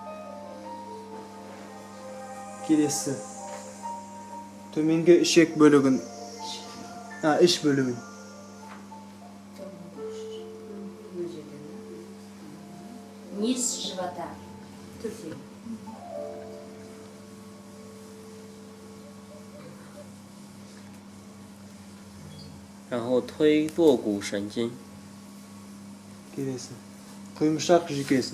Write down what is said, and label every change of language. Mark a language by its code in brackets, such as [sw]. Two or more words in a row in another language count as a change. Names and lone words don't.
[kk] Келесі. Төменгі ішек бөлігін, іш бөлігін. [ru] Низ живота. [zh] 然后推坐骨神经， [kk] Келесі. Құйымшақ жүйкесін.